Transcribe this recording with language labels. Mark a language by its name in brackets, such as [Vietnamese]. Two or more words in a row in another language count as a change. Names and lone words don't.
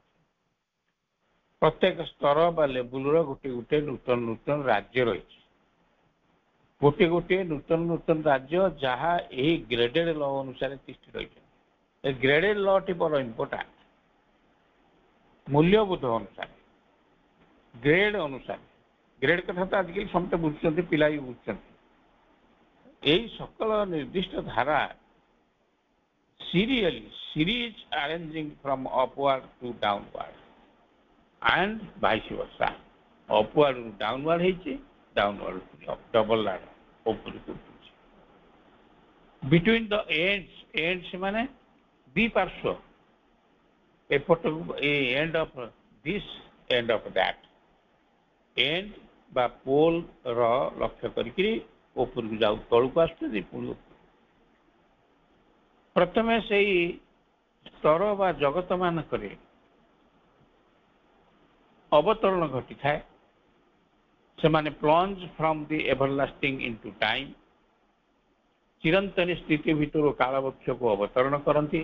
[Odia] ପ୍ରତ୍ୟେକ ସ୍ତର ବା ଲେବୁଲର ଗୋଟେ ନୂତନ ରାଜ୍ୟ ରହିଛି, ଗୋଟିଏ ନୂତନ ରାଜ୍ୟ, ଯାହା ଏହି [English] graded law [Odia] ଅନୁସାରେ ତିଷ୍ଠି ରହିଛନ୍ତି। ଏ [English] graded lawଟି [Odia] ବଡ ଇମ୍ପୋର୍ଟାଣ୍ଟ। ମୂଲ୍ୟବୋଧ ଅନୁସାରେ, ଗ୍ରେଡ ଅନୁସାରେ, ଗ୍ରେଡ କଥା ତ ଆଜିକାଲି ସମସ୍ତେ ବୁଝୁଛନ୍ତି, ପିଲା ବି ବୁଝୁଛନ୍ତି। ଏହି ସକଳ ନିର୍ଦ୍ଦିଷ୍ଟ ଧାରା [English] series arranging from upward to downward and vice versa. [Odia] upward ରୁ downward ହେଇଛି, downward ରୁ [English] double ladder [Odia] ଉପରକୁ ଉଠୁଛି। [English] between the ends [Odia] ମାନେ ଦ୍ୱିପାର୍ଶ୍ୱ, ଏପଟକୁ ଏ [English] end of this end of that, [Odia] end ବା ପୋଲ ର ଲକ୍ଷ୍ୟ କରିକି ଉପରକୁ ଯାଉ, ତଳକୁ ଆସୁଛନ୍ତି ପୁଣି। ପ୍ରଥମେ ସେଇ ସ୍ତର ବା ଜଗତ ମାନଙ୍କରେ ଅବତରଣ ଘଟିଥାଏ। ସେମାନେ [English] plunge from the everlasting into time, [Odia] ଚିରନ୍ତନ ସ୍ଥିତି ଭିତରୁ କାଳବକ୍ଷକୁ ଅବତରଣ କରନ୍ତି।